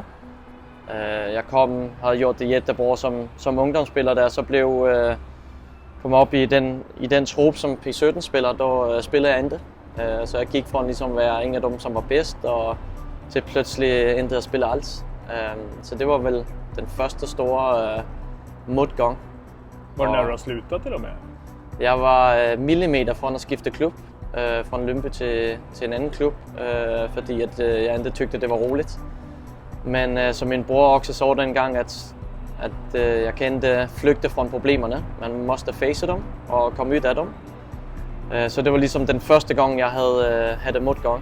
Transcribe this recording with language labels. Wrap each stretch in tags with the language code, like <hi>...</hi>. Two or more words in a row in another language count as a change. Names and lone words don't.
<da>Jeg havde gjort det jättebra som ungdomsspiller, da jeg så blev kom op i den trup som P17-spiller, der spillede jeg ikke. Så jeg gik fra ligesom at være en af dem, som var bedst, og til pludselig ikke at spille alt. Så det var vel den første store modgang.</da> <sv>Var det nära att sluta till och med?</sv> <da>Jeg var millimeter fra at skifte klub, fra Lyngby til en anden klub, fordi at jeg ikke tykte, det var roligt. Men som min bror også så dengang, at jeg kan ikke flygte fra problemerne. Man måste face dem og komme ud af dem. Så det var ligesom den første gang, jeg havde modgang.</da>